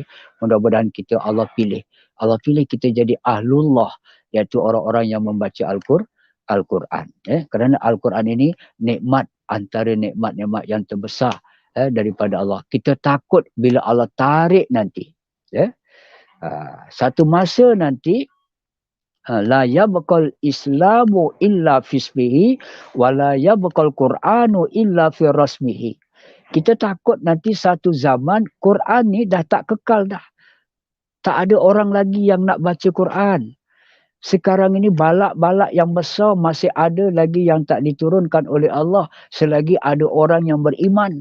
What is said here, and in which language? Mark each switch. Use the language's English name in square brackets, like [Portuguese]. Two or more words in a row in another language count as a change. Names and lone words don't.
[Malay] Mudah-mudahan kita Allah pilih. Allah pilih kita jadi ahlullah, iaitu orang-orang yang membaca Al-Quran. Kerana Al-Quran ini nikmat antara nikmat-nikmat yang terbesar daripada Allah. Kita takut bila Allah tarik nanti. Satu masa nanti [Arabic] لا يبقى الإسلام إلا في اسمه ولا يبقى القرآن إلا في رسمه. [Malay] Kita takut nanti satu zaman Quran ni dah tak kekal dah. Tak ada orang lagi yang nak baca Quran. Sekarang ini balak-balak yang besar masih ada lagi yang tak diturunkan oleh Allah selagi ada orang yang beriman.